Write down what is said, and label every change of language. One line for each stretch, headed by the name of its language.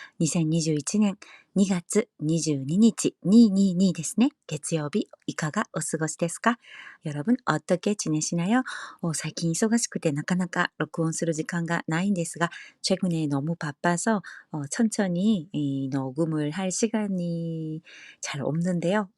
Japanese: 2021년 2月22日222ですね。月曜日いかがお過ごしですか？
Korean: 여러분 어떻게 지내시나요?
Japanese: 最近忙しくてなかなか録音する時間がないんですが、
Korean: 최근에 너무 바빠서 천천히 녹음을 할 시간이 잘 없는데요.